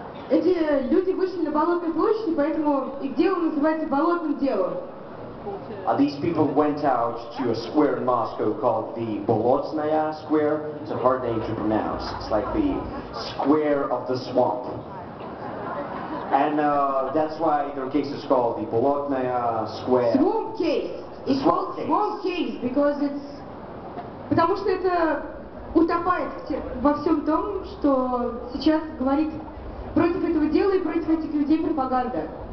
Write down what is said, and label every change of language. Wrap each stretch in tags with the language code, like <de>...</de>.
<ru>Эти люди вышли на Болотную площадь, поэтому их дело называется болотным делом.</ru> <en>These people went out to a square in Moscow called the Bolotnaya Square. It's a hard name to pronounce. It's like the square of the swamp. And that's why their case is called the Bolotnaya Square. Swamp case. It's called swamp case because it's...</en> <ru>Потому что это утопает во всем том, что сейчас говорит против этого дела и против этих людей пропаганда.</ru>